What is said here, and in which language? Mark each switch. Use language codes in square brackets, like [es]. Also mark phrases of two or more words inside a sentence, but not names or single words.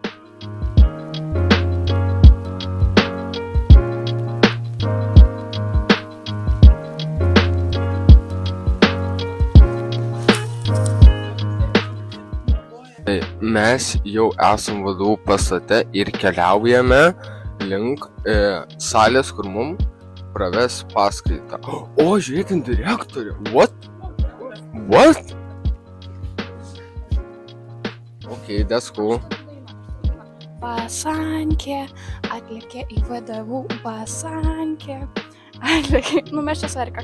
[lt] Tai mes jau esam VDU pastate ir keliaujame link salės, kur mums praves paskaitą. O, žiūrėkit, direktorė. [en] What? Okay, that's cool. [lt] Pasankė, atlėkė į VDU, pasankė, atlėkė. Nu, mes čia svarika.